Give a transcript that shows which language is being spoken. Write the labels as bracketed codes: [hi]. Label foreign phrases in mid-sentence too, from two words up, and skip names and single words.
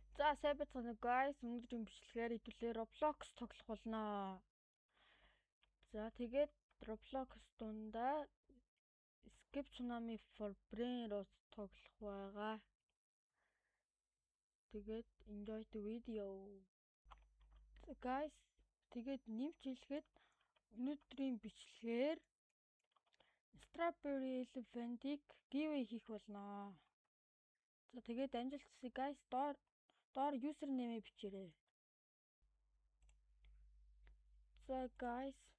[mn] сайн байцгаана уу guys. Өнөөдрийн бичлэгээр хэдүүлээ Roblox тоглох болно. За тэгээд Roblox дундаа Escape Tsunami for Brain-ос тоглох байгаа. [en] Тэгээд enjoy the video. So guys, [mn] тэгээд нэмж хэлэхэд өнөөдрийн бичлэгээр Strawberry Elephant-ийг giveaway хийх болно. За тэгээд амжилтсаа guys доор username бичээрэй. За guys.